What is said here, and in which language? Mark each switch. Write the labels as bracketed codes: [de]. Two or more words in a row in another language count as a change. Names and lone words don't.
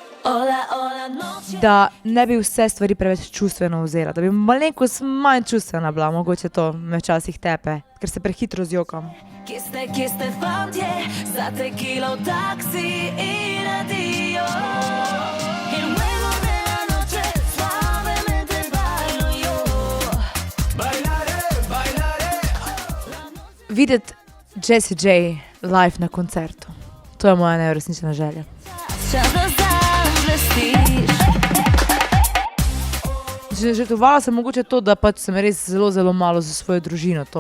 [sl] Da ne bi vse stvari preveč čustveno vzela, da bi malenkost manj čustvena bila, mogoče to me včasih tepe, ker se prehitro zjokam. Kje ste fantje, za tekilo v taksi in adijo. [es] In luego de la noche suavemente bailo yo. Bailaré. [sl] Videti Jessie J live na koncertu. To je moja neuresničena želja. Čas da zavestiš. Žrtvovala sem mogoče to, da pač sem res zelo, zelo malo za svojo družino to.